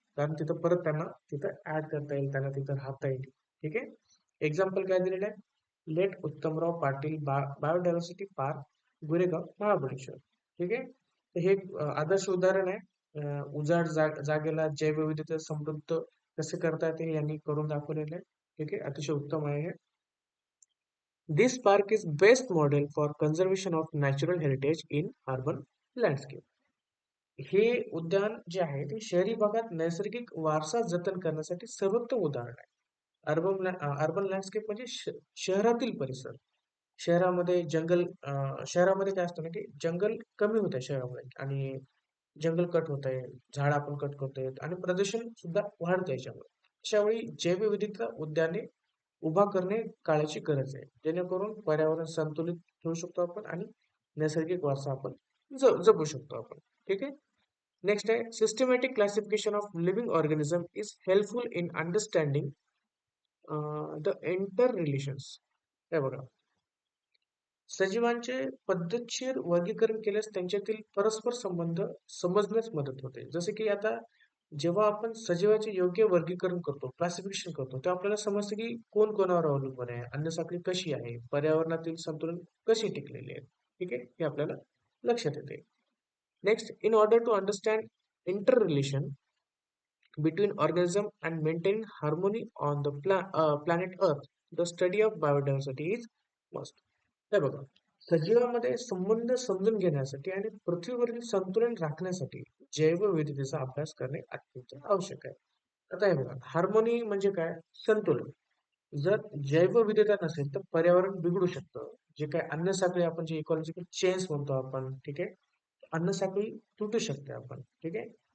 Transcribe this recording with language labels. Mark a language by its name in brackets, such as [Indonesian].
[Marathi] कारण तिथं परत त्यांना तिथं ऍड करता येईल, त्यांना तिथं राहता येईल. ठीक आहे. एक्झाम्पल काय दिलेलं आहे? Late Uttamrao Patil biodiversity park, गुरेगाव, Mahabaleshwar. ठीक आहे. तर हे एक आदर्श उदाहरण आहे. उजाड जागेला जैवविविधता समृद्ध कसे करता येते यांनी करून दाखवलेलं आहे. ठीक आहे. अतिशय उत्तम आहे हे. [English] This park is best model for conservation of natural heritage in urban landscape. [Marathi] हे उद्यान जे आहे ते शहरी भागात नैसर्गिक वारसा जतन करण्यासाठी सर्वोत्तम उदाहरण आहे. अर्बन लँडस्केप म्हणजे शहरातील परिसर. शहरामध्ये जंगल शहरामध्ये काय असतं ना, की जंगल कमी होत आहे शहरामध्ये आणि जंगल कट होत आहे, झाड आपण कट करतोय आणि प्रदूषण सुद्धा वाढतंय याच्यामुळे. अशावेळी जैवविविधता उद्याने उभा करणे काळाची गरज आहे. जेणेकरून पर्यावरण संतुलित ठेवू शकतो आपण आणि नैसर्गिक वारसा आपण जपू शकतो आपण. ठीक आहे. [English] Next आहे systematic classification of living organism is helpful in understanding the inter relations. [Marathi] हे बघा, सजीवांचे पद्धतशीर वर्गीकरण केल्यास त्यांच्यातील परस्पर संबंध समजण्यास मदत होते. जसे की आता जेव्हा आपण सजीवाचे योग्य वर्गीकरण करतो, क्लासिफिकेशन करतो, तेव्हा आपल्याला समजतं की कोण कोणावर अवलंबून आहे, अन्न साखळी कशी आहे, पर्यावरणातील संतुलन कशी टिकलेली आहे. ठीक आहे, हे आपल्याला लक्षात येते. [English] Next, in order to understand interrelation between organism and maintain harmony on the planet Earth, the study of biodiversity is must. [Marathi] हे बघा, सजीवामध्ये संबंध समजून घेण्यासाठी आणि पृथ्वीवरील संतुलन राखण्यासाठी जैवविविधतेचा अभ्यास करणे अत्यंत आवश्यक आहे. आता हे बघा, हार्मोनी म्हणजे काय? संतुलन. जर जैवविविधता नसेल तर पर्यावरण बिघडू शकतं. जे काय अन्न साखळी आपण जे इकॉलॉजिकल चेंज म्हणतो आपण, ठीक आहे, अन्न साखळी तुटू शकते आपण. ठीक आहे.